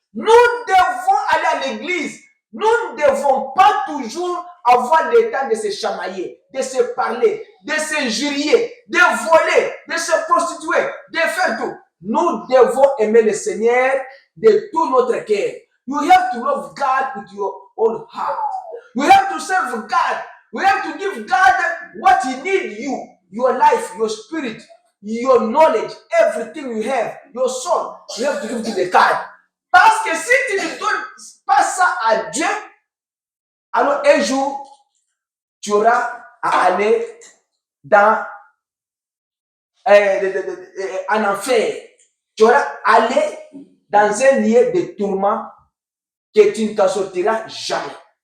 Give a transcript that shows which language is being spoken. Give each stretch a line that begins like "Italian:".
French: Nous devons aller à l'église. Nous ne devons pas toujours avoir le temps de se chamailler, de se parler, de s'injurier, de voler, de se prostituer, de faire tout. Nous devons aimer le Seigneur de tout notre cœur.
English: You have to love God with your whole heart. You have to serve God. You have to give God what He needs you. Your life, your spirit, your knowledge, everything you have, your soul. You have to give to the God.
French: Parce que si tu ne donnes pas ça à Dieu, alors un jour, tu auras à aller dans en enfer. Tu auras à aller dans un lieu de tourment que tu ne t'en sortiras jamais.